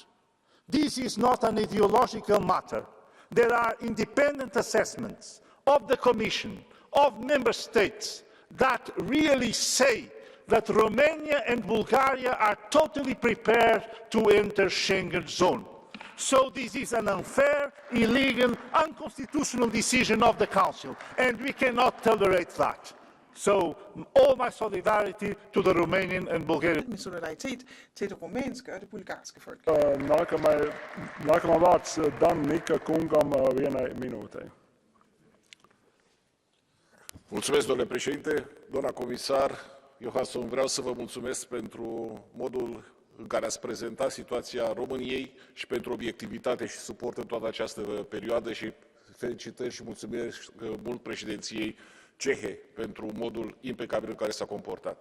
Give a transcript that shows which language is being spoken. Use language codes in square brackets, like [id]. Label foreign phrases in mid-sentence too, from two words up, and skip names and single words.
[en] This is not an ideological matter. There are independent assessments of the Commission, of Member States, that really say that Romania and Bulgaria are totally prepared to enter Schengen zone. So this is an unfair, illegal, unconstitutional decision of the Council, and we cannot tolerate that. So all my solidarity to the Romanian and Bulgarian. [da] Min solidaritet til det rumænske og det bulgarske folk. [lv] Nākamā vārds Dan Nika kungam vienai minūtei. [ro] Mulțumesc, domnule președinte. Doamna comisar Johansson, vreau să vă mulțumesc pentru modul în care ați prezentat situația României și pentru obiectivitate și suport în toată această perioadă și felicitări și mulțumesc mult președinției cehe pentru modul impecabil în care s-a comportat.